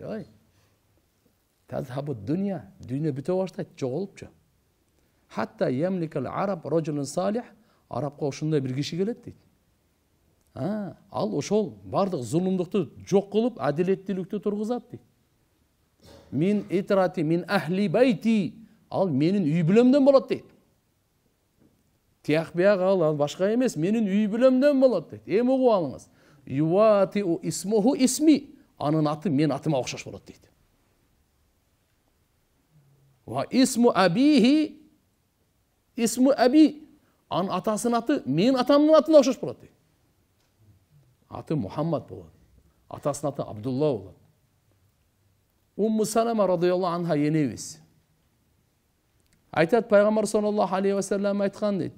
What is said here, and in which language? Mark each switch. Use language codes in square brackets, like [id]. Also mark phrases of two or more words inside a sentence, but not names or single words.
[ky] Ой. [ar] تذهب الدنيا, [ky] дүйнө бүтө баштайт, жоголупчу. [ar] حتى يملك العرب رجل صالح, [ky] арабка ошондой бир киши келет дейт. Ал ошол бардык зулумдукту жок кылып, адилеттүүлүктү тургузат дейт. [ar] من عترتي من أهل بيتي, [ky] ал менин үй бүлөмдөн болот дейт. Тияк бияк ал башка эмес, менин үй бүлөмдөн болот дейт. Эми угуп алыңыз. [ar] يواطئ اسمه اسمي, [ky] анын аты мен атыма окшош болот дейт. [ar] واسم أبيه اسم أبي, [ky] анын атасынын аты мен атамдын атына окшош болот дейт. Аты Мухаммад болот. Атасынын аты Абдулла болот. Умму Салама [ar] رضي الله عنها [ky] енебиз. Айтат пайгамбар [ar] صلى الله عليه وسلم [ky] айткан дейт.